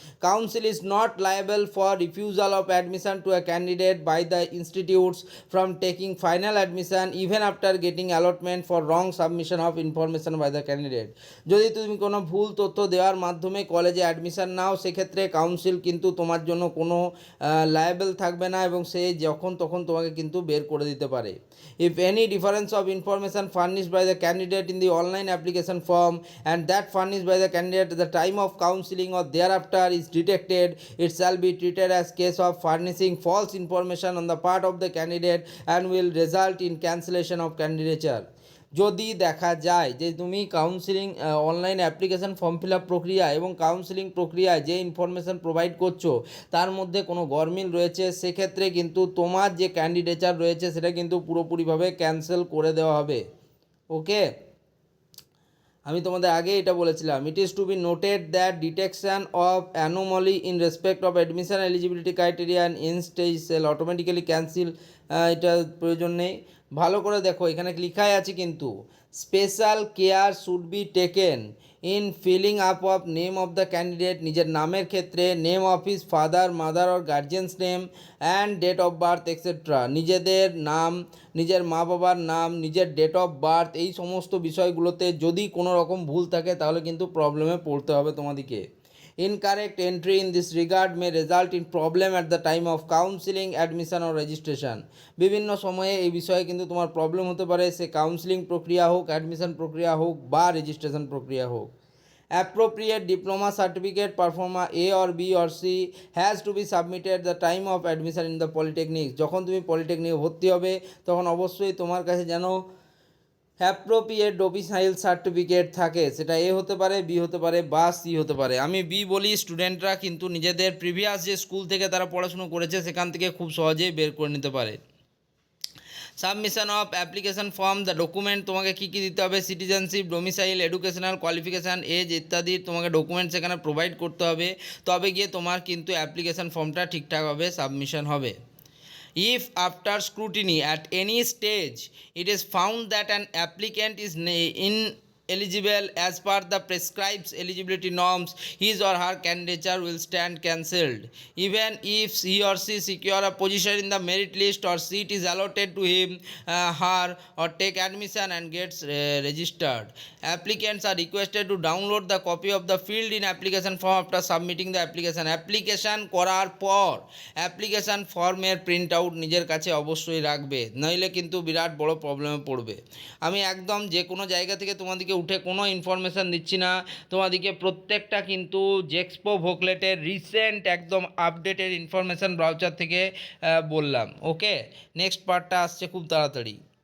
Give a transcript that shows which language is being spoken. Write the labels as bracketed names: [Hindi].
[English] Council is not liable for refusal of admission to a candidate by the institutes from taking final admission even after getting allotment for wrong submission of information by the candidate. [Bangla] যদি তুমি কোনো ভুল তথ্য দেওয়ার মাধ্যমে কলেজে admission নাও, সেক্ষেত্রে council কিন্তু তোমার জন্য কোনো লায়েবল থাকবে না এবং সে যখন তখন তোমাকে কিন্তু বের করে দিতে পারে। [English] If any difference of information furnished by the candidate in the online application form and that furnished by the candidate at the time of counseling or thereafter is detected, it shall be treated as case of furnishing false information on the part of the candidate and will result in cancellation of candidature. [Bangla] যদি দেখা যায় যে তুমি counselling online application form fill up প্রক্রিয়া এবং counselling প্রক্রিয়ায় যে information provide করছো তার মধ্যে কোনো গরমিল রয়েছে, সেক্ষেত্রে কিন্তু তোমার যে ক্যান্ডিডেচার রয়েছে সেটা কিন্তু পুরোপুরিভাবে ক্যান্সেল করে দেওয়া হবে। [English] okay, [Bangla] আমি তোমাদের আগে এটা বলেছিলাম, [English] It is to be noted that detection of anomaly in respect of admission eligibility criteria and in stage cell automatically cancel. [Bangla] এটা প্রয়োজন নেই, ভালো করে দেখো এখানে লেখাই আছে কিন্তু [English] special care should be taken in filling up of name of the candidate, [Bangla] নিজের নামের ক্ষেত্রে [English] name of his father mother or guardian's name and date of birth etcetera, [Bangla] নিজেদের নাম, নিজের মা বাবার নাম, নিজের ডেট অফ বার্থ, এই সমস্ত বিষয়গুলোতে যদি কোনো রকম ভুল থাকে তাহলে কিন্তু প্রবলেমে পড়তে হবে তোমাদেরকে। [English] Incorrect entry in this regard may result in problem at the time of counseling, admission or registration. [Bangla] বিভিন্ন সময়ে এই বিষয়ে কিন্তু তোমার প্রবলেম হতে পারে, সে কাউন্সিলিং প্রক্রিয়া হোক, অ্যাডমিশন প্রক্রিয়া হোক বা রেজিস্ট্রেশন প্রক্রিয়া হোক। [English] Appropriate diploma certificate performer A or B or C has to be submitted at the time of admission in the polytechnic. [Bangla] যখন তুমি পলিটেকনিকে ভর্তি হবে তখন অবশ্যই তোমার কাছে যেন অ্যাপ্রোপ্রিয়েট ডোমিসাইল সার্টিফিকেট থাকে, সেটা এ হতে পারে, বি হতে পারে বা সি হতে পারে। আমি বি বলি, স্টুডেন্টরা কিন্তু নিজেদের প্রিভিয়াস যে স্কুল থেকে তারা পড়াশুনো করেছে সেখান থেকে খুব সহজেই বের করে নিতে পারে। Submission of application form, the document তোমাকে কী কী দিতে হবে, citizenship, domicile, educational qualification, age ইত্যাদি তোমাকে ডকুমেন্ট সেখানে প্রোভাইড করতে হবে, তবে গিয়ে তোমার কিন্তু অ্যাপ্লিকেশান ফর্মটা ঠিকঠাকভাবে সাবমিশন হবে। [English] If after scrutiny at any stage it is found that an applicant is ineligible as per the prescribed eligibility norms, his or her candidature will stand cancelled. Even if he or she secure a position in the merit list or seat is allotted to him, her, or take admission and gets registered. Applicants are requested to download the copy of the filled in application form after submitting the application. [Bangla] Application করার পর application ফর্মের print out নিজের কাছে অবশ্যই রাখবে, নইলে কিন্তু বিরাট বড় প্রবলেমে পড়বে। আমি একদম যে কোনো জায়গা থেকে তোমাদেরকে উঠে কোনো ইনফরমেশান দিচ্ছি না, তোমাদেরকে প্রত্যেকটা কিন্তু জেক্সপো ভোকলেটের রিসেন্ট একদম আপডেটেড ইনফরমেশান ব্রাউচার থেকে বললাম। ওকে, নেক্সট পার্টটা আসছে খুব তাড়াতাড়ি।